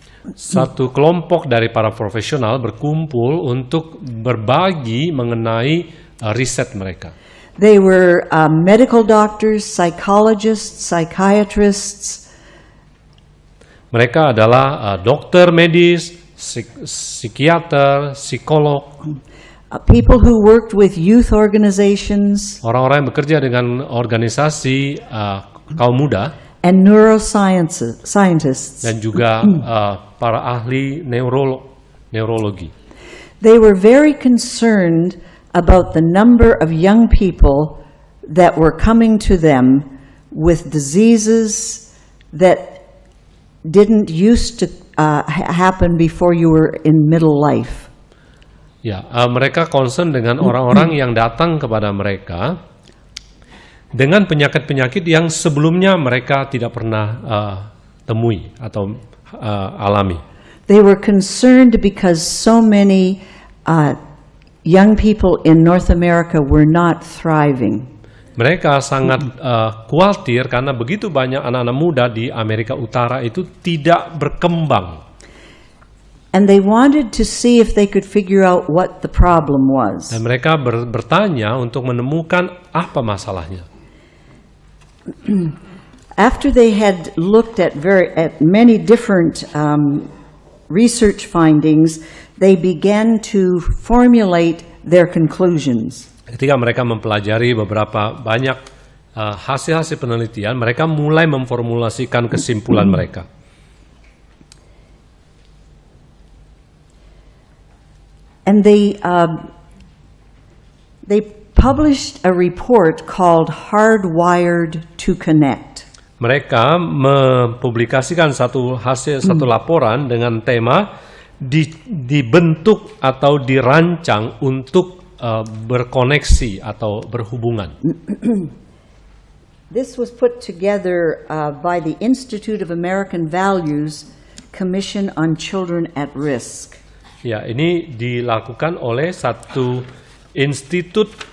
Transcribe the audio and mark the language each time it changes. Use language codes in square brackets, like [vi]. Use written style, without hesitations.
[id] Satu kelompok dari para profesional berkumpul untuk berbagi mengenai riset mereka. [en] They were medical doctors, psychologists, psychiatrists. [id] Mereka adalah dokter medis, psikiater, psikolog. [en] People who worked with youth organizations. [id] Orang-orang yang bekerja dengan organisasi kaum muda. [en] And neuroscientists. [id] Dan juga para ahli neurologi. [en] They were very concerned about the number of young people that were coming to them with diseases that didn't used to happen before you were in middle life. [id] Ya, mereka concern dengan orang-orang yang datang kepada mereka dengan penyakit-penyakit yang sebelumnya mereka tidak pernah temui atau alami. [en] They were concerned because so many young people in North America were not thriving. [id] Mereka sangat khawatir karena begitu banyak anak-anak muda di Amerika Utara itu tidak berkembang. [en] And they wanted to see if they could figure out what the problem was. [id] Dan mereka bertanya untuk menemukan apa masalahnya. [en] After they had looked at many different research findings, they began to formulate their conclusions. [id] Ketika mereka mempelajari beberapa banyak hasil-hasil penelitian, mereka mulai memformulasikan kesimpulan mereka. [en] And they published a report called Hardwired to Connect. [id] Mereka mempublikasikan satu laporan dengan tema dibentuk atau dirancang untuk berkoneksi atau berhubungan. [en] This was put together by the Institute of American Values Commission on Children at Risk. [id] Ya, ini dilakukan oleh satu Institut